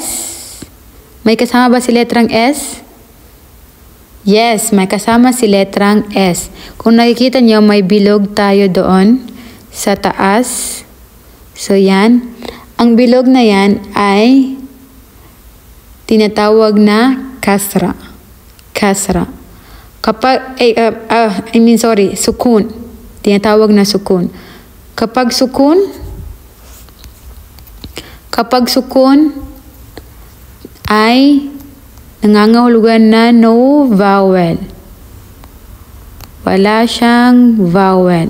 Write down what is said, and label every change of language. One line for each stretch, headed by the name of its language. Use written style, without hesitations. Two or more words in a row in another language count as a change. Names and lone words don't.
Filipino: May kasama ba si letrang S? Yes, may kasama si letrang S. Kung nakikita nyo, may bilog tayo doon sa taas. So, yan. Ang bilog na yan ay tinatawag na kasra. Kasra. Sukun. Tinatawag na sukun. Kapag sukun ay nangangahulugan na
English: no vowel.
Filipino: Wala siyang vowel.